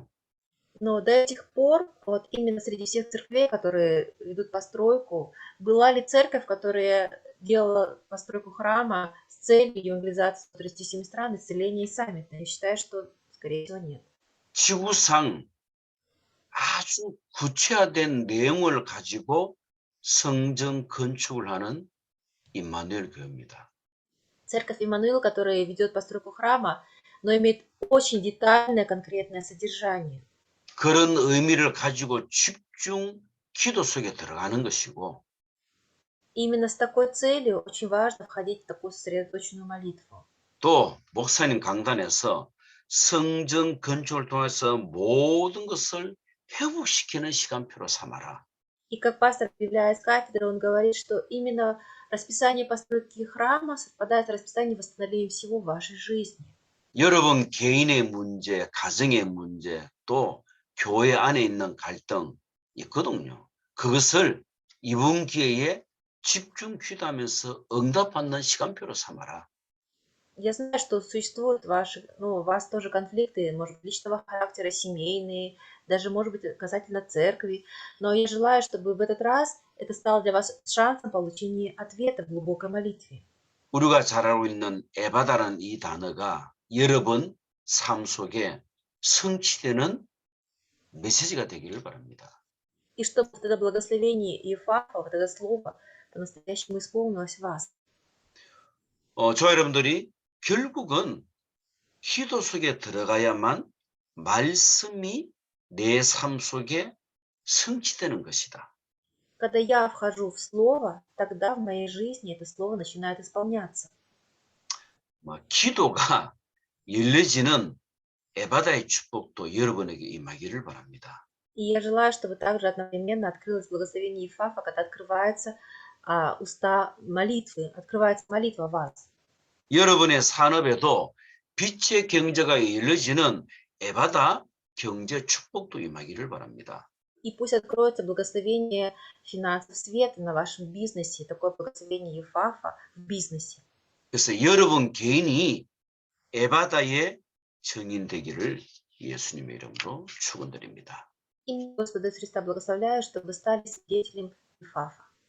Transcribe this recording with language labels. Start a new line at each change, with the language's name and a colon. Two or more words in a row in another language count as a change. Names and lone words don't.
Russian: Но до этих пор, вот именно среди всех церквей, которые ведут постройку, была ли церковь, которая делала постройку храма с целью евангелизации 137 стран, исцеления и саммита? Я считаю, что, скорее всего, нет.
Korean: 지구상 아주 구체화된 내용을 가지고 성전 건축을 하는 임마누엘 교회입니다.
Russian: Церковь Иммануил, которая ведет постройку храма, но имеет очень детальное, конкретное содержание.
Korean: 그런 의미를 가지고 집중 기도 속에 들어가는 것이고
Russian: Именно с такой целью очень важно входить в такую сосредоточенную молитву.
Korean: 또 목사님 강단에서 성전 건축을 통해서 모든 것을 회복시키는 시간표로 삼아라.
Russian: И как пастор, объявляя с кафедры, он говорит, что именно расписание постройки храма совпадает с расписанием восстановления всего в вашей жизни.
Korean: 여러분 개인의 문제, 가정의 문제, 또 교회 안에 있는 갈등 있거든요. 그것을 이번 기회에 집중 기도하면서 응답받는 시간표로 삼아라.
Russian: Я знаю, что существуют у вас тоже конфликты, может быть, личного характера, семейные, даже, может быть, касательно церкви. Но я желаю, чтобы в этот раз это стало для вас шансом получения ответа в глубокой молитве.
Korean: 우리가 잘 알고 있는 에바다라는 이 단어가 여러분 삶 속에 성취되는 메시지가 되기를 바랍니다.
Russian: И чтобы вот это благословение Иефафа, вот это слово по-настоящему исполнилось в вас.
Korean: 저 여러분들이 결국은 기도 속에 들어가야만 말씀이 내 삶 속에 성취되는 것이다.
Russian: Когда я вхожу в слово, тогда в моей жизни это слово начинает исполняться.
Korean: 기도가 열려지는 에바다의 축복도 여러분에게 임하기를 바랍니다.
Russian: И я желаю, чтобы также одновременно открылось благословение Иефафа, когда открывается уста молитвы, открывается молитва в вас.
Korean: 여러분의 산업에도 빛의 경제가 열려지는 에바다 경제 축복도 임하기를 바랍니다.
Russian: И пусть откроется благословение финансов света на вашем бизнесе, такое благословение Иефафа в бизнесе.
Korean: 그래서 여러분 개인이 에바다의 증인 되기를 예수님의 이름으로 축원드립니다.
Russian: И Господа Христа благословляю, чтобы вы стали свидетелем Иефафа.